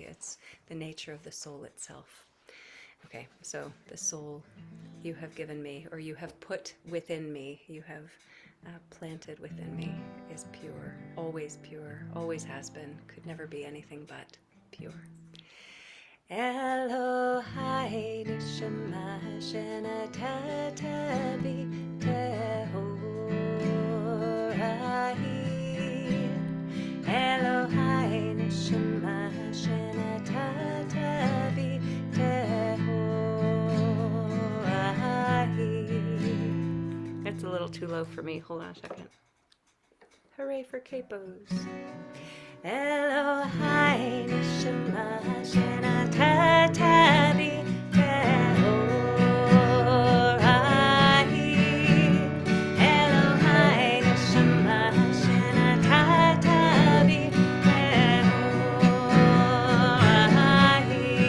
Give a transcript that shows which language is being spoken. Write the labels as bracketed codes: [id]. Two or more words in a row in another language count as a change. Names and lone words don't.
[en] It's the nature of the soul itself. Okay, so the soul you have given me, or you have put within me, you have planted within me, is pure, always has been, could never be anything but pure. [he] אלהי נשמה שנתת בי טהורה היא. אלהי נשמה שנתת בי טהורה היא. [en] That's a little too low for me. Hold on a second. Hooray for capos. [he] אלהי נשמה שנתת בי טהורה היא. אלהי נשמה שנתת בי טהורה היא.